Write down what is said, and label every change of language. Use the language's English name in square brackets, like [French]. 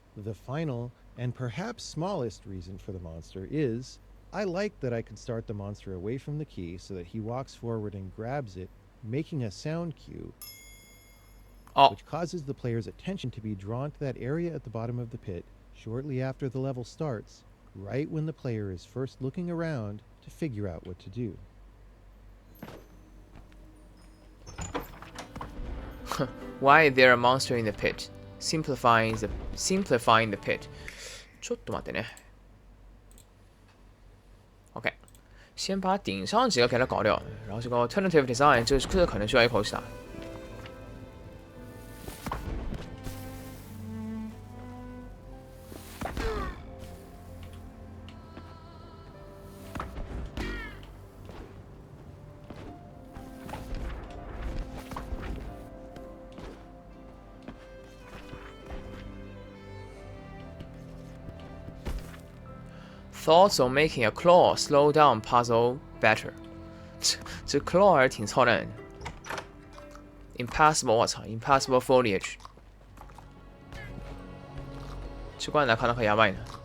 [English] The final, and perhaps smallest reason for the monster is, I like that I could start the monster away from the key so that he walks forward and grabs it, making a sound cue, which causes the player's attention to be drawn to that area at the bottom of the pit shortly after the level starts, right when the player is first looking around to figure out what to do. Why is there a monster in the pit? Simplifying the pit. [Japanese] ちょっと待ってね。 [English] OK。 [Chinese] 先把顶上几个给它搞掉，然后这个 [English] alternative design [Chinese] 这可能需要一口气打。 [English] Thoughts on making a claw slow down puzzle better [Chinese] 这 claw 还是挺操蛋的。 [English] Impassable， [Chinese] 我操 [English] ，Impassable foliage。 [Chinese] 奇怪，哪看到可やばい呢？